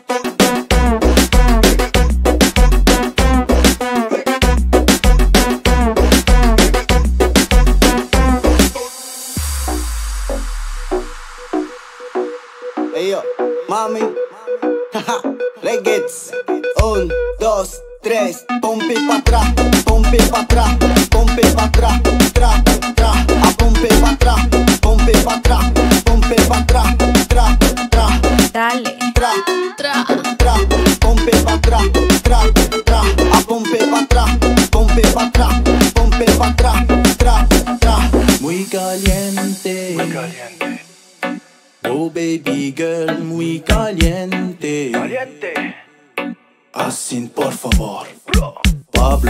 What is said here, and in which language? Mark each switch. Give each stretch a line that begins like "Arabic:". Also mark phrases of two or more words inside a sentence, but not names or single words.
English: Hey yo, mami. Reggae. 1, 2, 3.
Spanish: Pompe pa' atrás, pompe pa' atrás, pompe pa' atrás, tra, tra. A pompe pa' atrás, pompe pa' atrás, pompe pa' atrás, tra, tra. Dale, Tra, tra. tra, pompe pa' atrás, tra, tra. A pompe pa' atrás, pompe pa' atrás, pompe pa' atrás, tra, tra. Muy caliente. Muy caliente.
English: Oh baby girl,
Spanish: muy caliente. Caliente. Así por favor. Bro. Pablo,